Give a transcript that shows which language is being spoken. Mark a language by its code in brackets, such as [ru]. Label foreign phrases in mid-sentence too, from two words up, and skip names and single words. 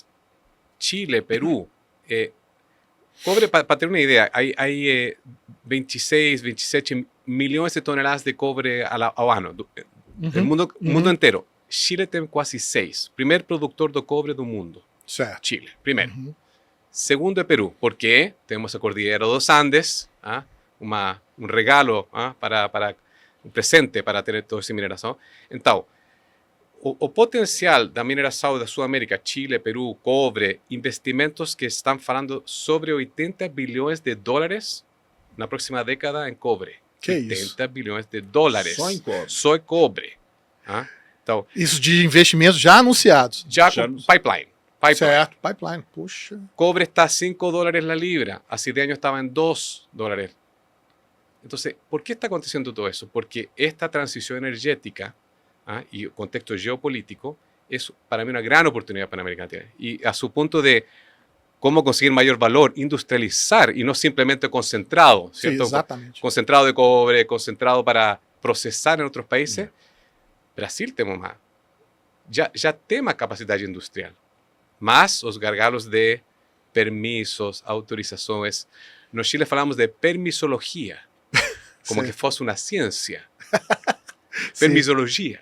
[pt] Chile, Perú, cobre, para ter uma ideia, hay 26, 27 milhões de toneladas de cobre ao ano, no mundo inteiro. Chile tem quase 6. Primeiro produtor de cobre do mundo. Certo. Chile, primeiro. Segundo é Peru, porque temos a Cordillera dos Andes, um regalo para um presente para ter toda essa mineração. Então, o potencial da mineração da Sudamérica, Chile, Peru, cobre, investimentos que estão falando sobre 80 bilhões de dólares na próxima década em cobre. Que 80 isso? bilhões de dólares. Só em cobre. Só em cobre. Então, isso de investimentos já anunciados. Já com pipeline. Certo, pipeline. Puxa. [es] Cobre está a 5 dólares la libra. Hace 10 años estaba en 2 dólares. Entonces, ¿por qué está aconteciendo todo eso? Porque esta transición energética y el contexto geopolítico es para mí una gran oportunidad para América Latina. Y a su punto de cómo conseguir mayor valor, industrializar y no simplemente concentrado, ¿cierto? Sí, exactamente. Concentrado de cobre, concentrado para procesar en otros países. [pt] Brasil temos más. Já tem uma capacidade industrial. Mas os gargalos de permisos, autorizações. No Chile falamos de permisologia, como que fosse uma ciência. Permisologia,